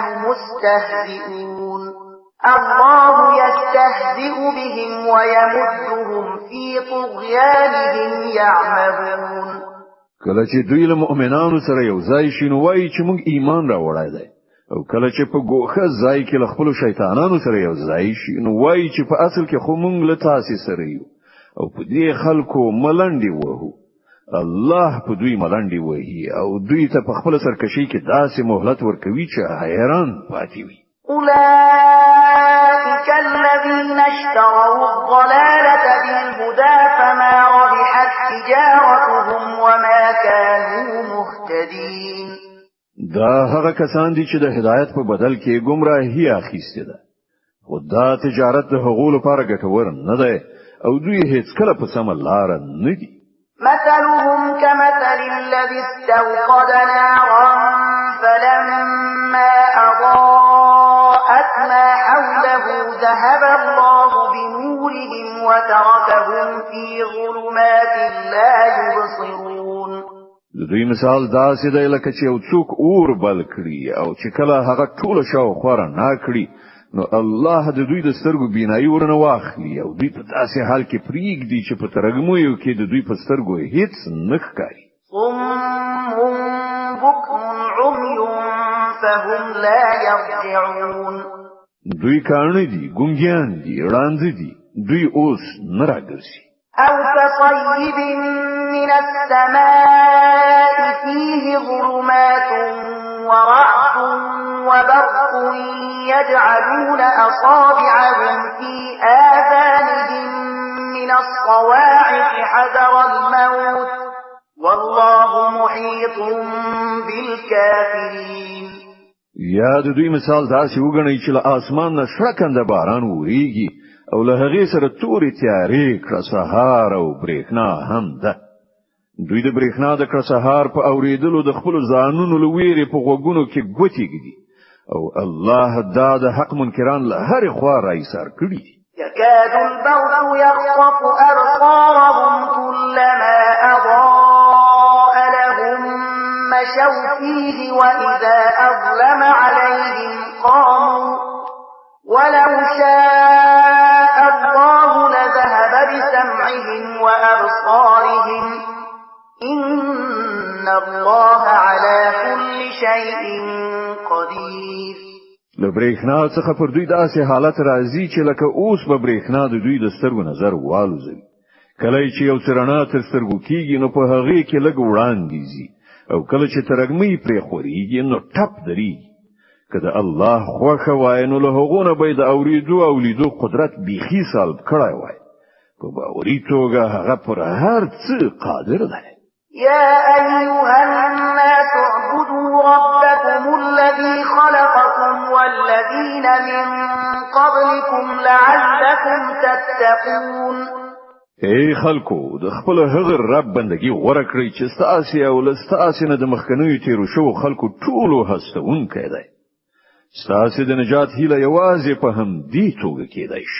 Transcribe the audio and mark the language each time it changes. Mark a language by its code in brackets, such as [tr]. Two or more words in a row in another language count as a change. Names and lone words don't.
[ar] مستهزئون الله يستهزئ بهم ويمدهم في طغيانهم يعمهون [ps] کله چې دوی له مؤمنانو سره یو ځای شي نو وایي چې موږ ایمان راوړی دی او کله چې په ګوښه ځای کې له خپل شیطانانو سره یو ځای شي نو وایي چې په اصل کې خو موږ له تاسو سره یو او په دې خلکو ملنډي وهو الله په دوی ملنډي وهي او دوی ته په خپل سرکشي کې داسې مهلت ورکوي چې حیران پاتې وي [ar] أولئك الذين اشتروا الضلالة بالهدى فما ربحت تجارتهم وما كانوا مهتدين [ps] دا هغه کسان دي چې د هدایت په بدل کې گمراهي اخیسته ده خو دا تجارت د حقوق لپاره ګټور نه ده او دوی هیڅ کله په سم لار نه دي [ar] مثلهم كمثل الذي استوقد نارا فلما أضاءت ما حوله ذهب الله بنورهم وتركهم في ظلمات لا يبصرون [ps] دوی مثال داسې دی لکه چې یو څوک اور بل کړي او چې کله هغه ټول شاوخوا نه کړي نو الله د دوی د سترګو بینایي ورنه واخلي او دوی په داسې حال کې پریږدي چې په ترګمویو کې د دوی په سترګو هیڅ نه ښکاري [ar] صم بكم عمي فهم لا يرجعون [ps] دوی کاڼه دي ګونګیان دي ړاند دي دوی اوس نه راګرځي [ar] أو كصيب من السماء فيه ظلمات ورعد وبرق يجعلون أصابعهم في آذانهم من الصواعق حذر الموت والله محيط بالكافرين [ps] یا د دوی مثال داسې وګڼئ چې له اسمان نه شړکنده باران وریږي او له هغې سره تورې تیارې کړه سهار او برېښنا هم ده دوی د برېښنا د کړه سهار په اورېدلو د خپل ځانونو له ویرې په غوږونو کې ګوتې ږدي او الله دا د حق منکران له هرې خوا راایسار کړي دي [ar] يكاد البرق يخطف أبصارهم كلما أضاء لهم مشوا فيه وإذا أظلم عليهم قاموا ولو شاء الله لذهب بسمعهم وأبصارهم إن الله على كل شيء قدير [ps] لبرېښنا څخه پر دوی داسې حالت راځي چې لکه اوس به برېښنا د دوی د سترګو نظر والوزوي کله چې یو څرنا تر سترګو کېږي نو په هغې کې لږ وړاندې ځي او کله چې ترګمۍ پرې خورېږي نو ټپ درېږي که د الله خوښه وای نو له هغو نه به د اورېدو او لیدو قدرت بیخي سلب کړی وای په باوري توګه هغه پر هر څه قادر دی [ar] يا أيها الناس اعبدوا ربكم الذي خلقكم والذين من قبلكم لعلكم تتقون [ps] ای خلکو د خپل هغه رب بندگی غوړه کړئ چې ستاسو او لستاسو نه د مخکنیو تیرو شو خلکو ټولو هستونکي دی ستاسو د نجات هیله یوازې په هم دې توګه کېدای شي